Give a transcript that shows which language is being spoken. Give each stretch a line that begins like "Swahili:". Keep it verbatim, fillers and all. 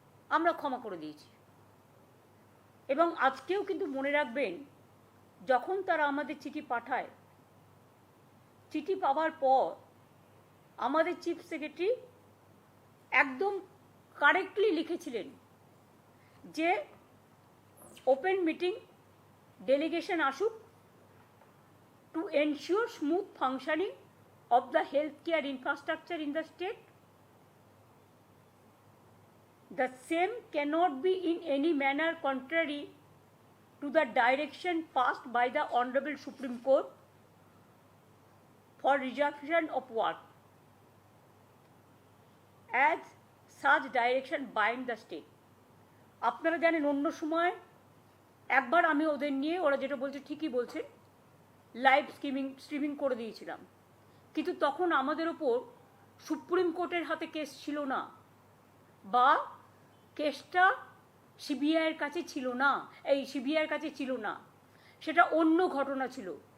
Bangla: আমরা ক্ষমা করে দিয়েছি এবং আজকেও কিন্তু মনে রাখবেন, যখন তারা আমাদের চিঠি পাঠায়, চিঠি পাওয়ার পর আমাদের চিফ সেক্রেটারি একদম কারেক্টলি লিখেছিলেন যে ওপেন মিটিং, ডেলিগেশন আসুক
English: To ensure smooth functioning of the healthcare infrastructure in the state. The same cannot be in any manner contrary to the direction passed by the Honorable Supreme Court for resumption of work, as such direction binds the state.
Bangla: আপনারা জানেন অন্য সময় একবার আমি ওদের নিয়ে, ওরা যেটা বলছে ঠিকই বলছে, লাইভ স্ট্রিমিং স্ট্রিমিং করে দিয়েছিলাম, কিন্তু তখন আমাদের ওপর সুপ্রিম কোর্টের হাতে কেস ছিল না বা কেসটা সিবিআইয়ের কাছে ছিল না, এই সিবিআইয়ের কাছে ছিল না, সেটা অন্য ঘটনা ছিল।